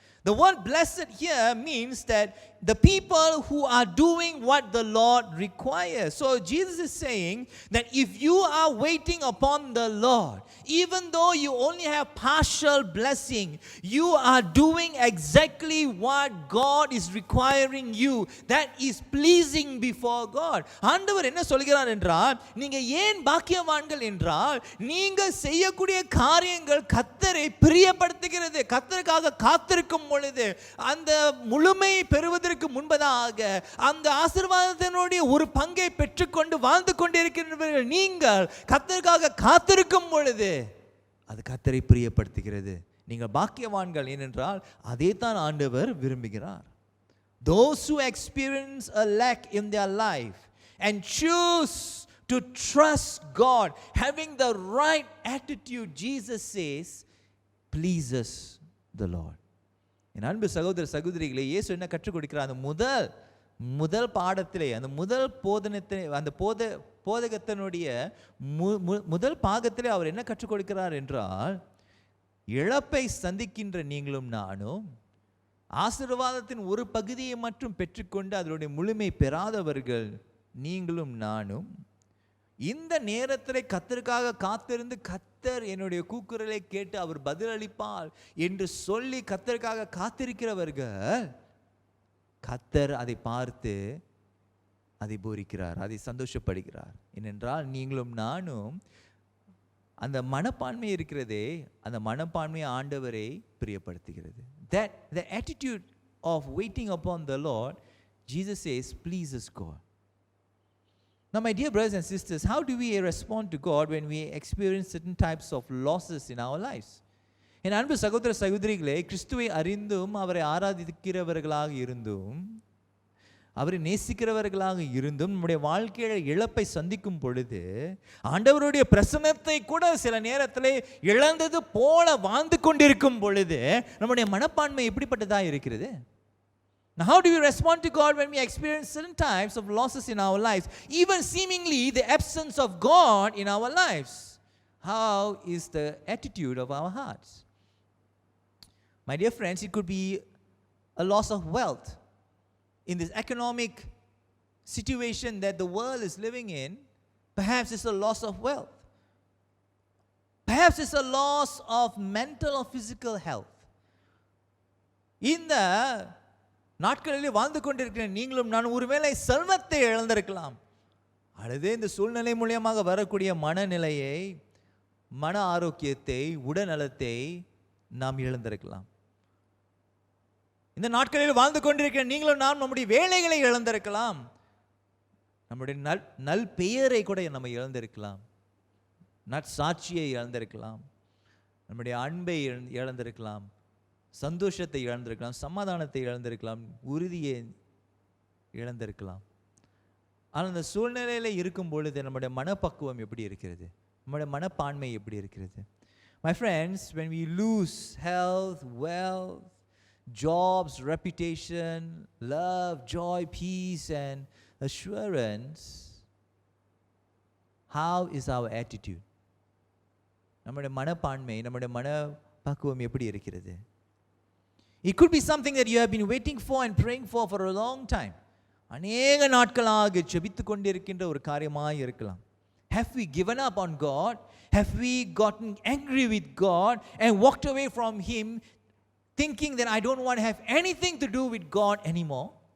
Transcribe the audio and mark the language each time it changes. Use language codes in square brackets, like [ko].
[en] The word blessed here means that the people who are doing what the Lord requires. So Jesus is saying that if you are waiting upon the Lord, even though you only have partial blessing, you are doing exactly what God is requiring you. That is pleasing before God. [ta] ஆண்டவர் என்ன சொல்கிறார் என்றால், நீங்க ஏன் பாக்கியவான்கள் என்றால், நீங்க செய்யக்கூடிய காரியங்கள் கர்த்தரை பிரியப்படுத்துகிறது. கர்த்தருக்காக காத்திருக்கும் பொழுது, அந்த முழுமை பெறுவதற்கு முன்பதாக அந்த ஆசீர்வாதத்தினுடைய ஒரு பங்கை பெற்றுக்கொண்டு வாழ்ந்து கொண்டிருக்கிறவர்கள் நீங்கள் கர்த்தருக்காக காத்திருக்கும் பொழுது அது கர்த்தரை பிரியப்படுத்துகிறது. நீங்கள் பாக்கியவான்கள். ஏனென்றால் அதே தான் ஆண்டவர் விரும்புகிறார். [en] Those who experience a lack in their life and choose to trust God, having the right attitude, Jesus says, pleases the Lord. [ta] என் அன்பு சகோதர சகோதரிகளே, இயேசு என்ன கற்றுக் கொடுக்கிறார்? அந்த முதல் பாடத்திலே, அந்த முதல் போதனத்தை, அந்த போதகத்தினுடைய முதல் பாகத்திலே அவர் என்ன கற்றுக் கொடுக்கிறார் என்றால், இழப்பை சந்திக்கின்ற நீங்களும் நானும் ஆசீர்வாதத்தின் ஒரு பகுதியை மட்டும் பெற்றுக்கொண்டு அதனுடைய முழுமை பெறாதவர்கள் நீங்களும் நானும் இந்த நேரத்தில் கர்த்தருக்காக காத்திருந்து, கர்த்தர் என்னுடைய கூக்குரலை கேட்டு அவர் பதிலளிப்பார் என்று சொல்லி கர்த்தருக்காக காத்திருக்கிறவர்கள், கர்த்தர் அதை பார்த்து அதை பூரிக்கிறார், அதை சந்தோஷப்படுகிறார். ஏனென்றால் நீங்களும் நானும் அந்த மனப்பான்மை இருக்கிறதே, அந்த மனப்பான்மை ஆண்டவரை பிரியப்படுத்துகிறது. [en] That the attitude of waiting upon the Lord, Jesus says, pleases God. Now, my dear brothers and sisters, how do we respond to God when we experience certain types of losses in our lives? [ta] என் அன்பு சகோதர சகோதரிகளே, கிறிஸ்துவை அறிந்தும் அவரை ஆராதிக்கிறவர்களாக இருந்தும் அவரை நேசிக்கிறவர்களாக இருந்தும் நம்முடைய வாழ்க்கையில இழப்பை சந்திக்கும் பொழுது, ஆண்டவருடைய பிரசன்னத்தை கூட சில நேரத்தில் இழந்தது போல வாழ்ந்து கொண்டிருக்கும் பொழுது நம்முடைய மனப்பான்மை எப்படிப்பட்டதாக இருக்கிறது? [en] Now, how do we respond to God when we experience certain types of losses in our lives, even seemingly the absence of God in our lives? How is the attitude of our hearts? My dear friends, it could be a loss of wealth. In this economic situation that the world is living in, perhaps it's a loss of wealth. Perhaps it's a loss of mental or physical health. [ta] இந்த நாட்களிலே வாழ்ந்து கொண்டிருக்கிற நீங்களும் நான் ஒருவேளை செல்வத்தை இழந்திருக்கலாம், அல்லது இந்த சூழ்நிலை மூலியமாக வரக்கூடிய மனநிலையை, மன ஆரோக்கியத்தை, உடல்நலத்தை நாம் இழந்திருக்கலாம். இந்த நாட்களில் வாழ்ந்து கொண்டிருக்கிற நீங்களும் நாம் நம்முடைய வேலைகளை இழந்திருக்கலாம், நம்முடைய நல் பெயரை கூட நம்ம இழந்திருக்கலாம், நற்சாட்சியை இழந்திருக்கலாம், நம்முடைய அன்பை இழந்திருக்கலாம், சந்தோஷத்தை இழந்திருக்கலாம், சமாதானத்தை இழந்திருக்கலாம், உறுதியை இழந்திருக்கலாம். ஆனால் அந்த சூழ்நிலையில் இருக்கும் பொழுது நம்முடைய மனப்பக்குவம் எப்படி இருக்கிறது? நம்முடைய மனப்பான்மை எப்படி இருக்கிறது? [en] My friends, when we lose health, wealth, jobs, reputation, love, joy, peace and assurance, How is our attitude? [ta] நம்முடைய மனப்பான்மை, நம்முடைய மனப்பக்குவம் எப்படி இருக்கிறது? [en] It could be something that you have been waiting for and praying for a long time. [ta] அநேக நாட்களாக ஜெபித்து கொண்டிருக்கின்ற ஒரு காரியமாய் இருக்கலாம். [en] Have we given up on God? Have we gotten angry with God and walked away from Him, thinking that I don't want to have anything to do with God anymore?